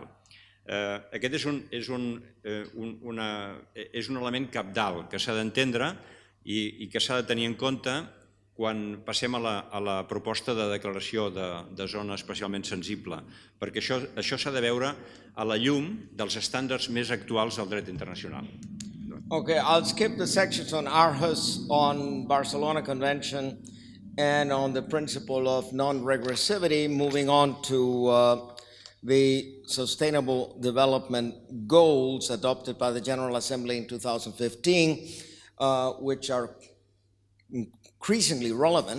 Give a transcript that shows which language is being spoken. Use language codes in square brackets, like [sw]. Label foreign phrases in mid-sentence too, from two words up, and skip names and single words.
[ca] Aquest és un element cabdal que s'ha d'entendre i que s'ha de tenir en compte quan passem a la proposta de declaració de zona especialment sensible, perquè això s'ha de veure a la llum dels estàndards més actuals del dret internacional. [en] Okay, I'll skip the sections on Aarhus, on Barcelona Convention, and on the principle of non-regressivity, moving on to the Sustainable Development Goals adopted by the General Assembly in 2015, which are increasingly relevant.